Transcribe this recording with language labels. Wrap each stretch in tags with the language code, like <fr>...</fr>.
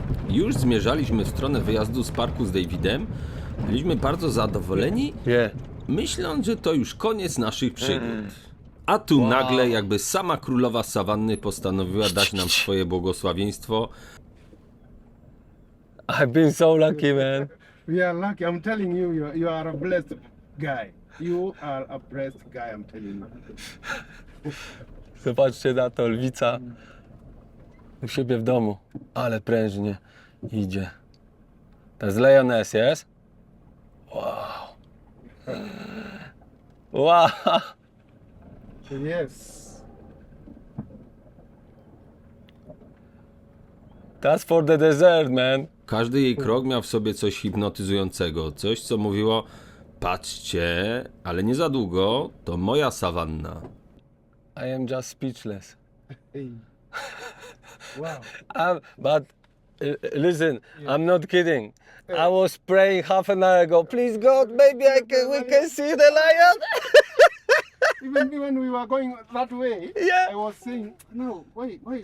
<pl>Już zmierzaliśmy w stronę wyjazdu z parku z Davidem. Byliśmy bardzo zadowoleni,</pl> <en>Yeah.</en> <pl>myśląc, że to już koniec naszych przygód. A tu nagle jakby sama królowa sawanny postanowiła dać nam swoje błogosławieństwo.</pl> <en>I've been so lucky, man. We are lucky. I'm telling you, you are a blessed guy. You are a blessed guy, I'm telling you.</en> <pl>Zobaczcie na to, lwica u siebie w domu, ale prężnie idzie. To jest Lioness, jest? Wow.</pl> <en>Wow. Yes. That's for the desert, man.</en> <pl>Każdy jej krok miał w sobie coś hipnotyzującego, coś co mówiło: patrzcie, ale nie za długo, to moja sawanna.</pl> <en>I am just speechless. Hey. Wow. But listen, I'm not kidding. I was praying half an hour ago. Please God, maybe we can see the lion. Even when we were going that way, Yeah. I was saying, no, wait.</en>